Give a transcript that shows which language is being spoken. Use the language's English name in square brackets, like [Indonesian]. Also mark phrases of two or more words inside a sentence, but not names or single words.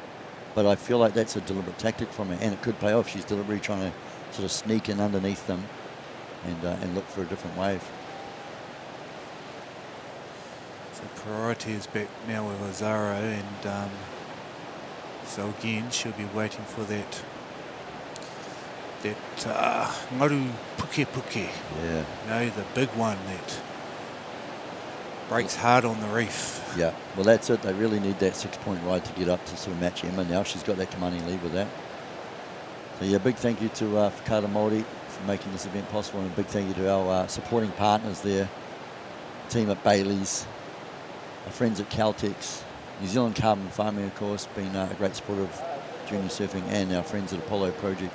[English] But I feel like that's a deliberate tactic from her, and it could pay off. She's deliberately trying to sort of sneak in underneath them and look for a different wave. So priority is back now with Ozaro, and so again she'll be waiting for that [Māori] ngaru puke. [English] Yeah. No, the big one that breaks hard on the reef. Yeah, well that's it. They really need that 6-point ride to get up to sort of match Emma now. She's got that commanding lead with that. So yeah, big thank you to Whakaata Māori for making this event possible, and a big thank you to our supporting partners there, team at Bailey's, our friends at Caltex, New Zealand Carbon Farming, of course, been a great supporter of junior surfing, and our friends at Apollo Project.